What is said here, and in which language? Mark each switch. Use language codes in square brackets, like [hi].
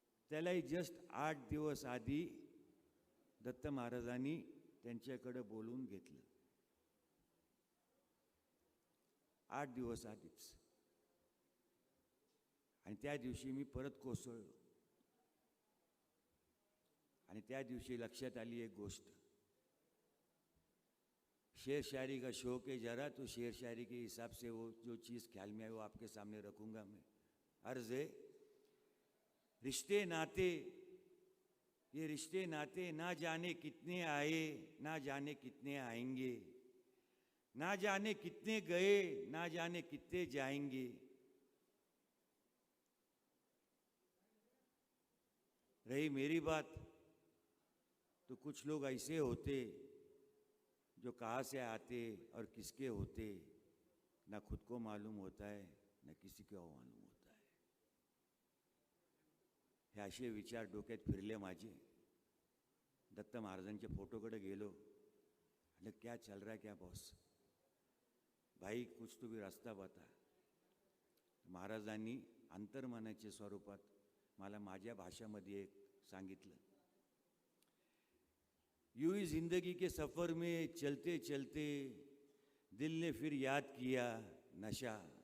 [mr] त्यालाही जस्ट 8 दिवस आधी दत्त महाराजांनी त्यांच्याकडे बोलवून घेतलं. 8 दिवस आधीच. आणि त्या दिवशी मी परत कोसळलो. आणि त्या दिवशी लक्षात आली एक गोष्ट, [hi] शेर शायरी का शौक है जरा, तो शेर शायरी के हिसाब से वो जो चीज़ ख्याल में आए वो आपके सामने रखूंगा मैं. अर्ज है, रिश्ते नाते, ये रिश्ते नाते ना जाने कितने आए, ना जाने कितने आएंगे, ना जाने कितने गए, ना जाने कितने जाएंगे. रही मेरी बात तो कुछ लोग ऐसे होते जो कहाँ से आते और किसके होते ना खुद को मालूम होता है ना किसी को मालूम होता है. [mr] हे असे विचार डोक्यात फिरले माझे. दत्त महाराजांच्या फोटोकडे गेलो, म्हणजे [hi] क्या चल रहा है क्या बॉस, भाई कुछ तो भी रास्ता बता. [mr] महाराजांनी अंतर्मनाच्या स्वरूपात मला माझ्या भाषामध्ये एक सांगितलं, [hi] यूं ही जिंदगी के सफ़र में चलते चलते दिल ने फिर याद किया नशा,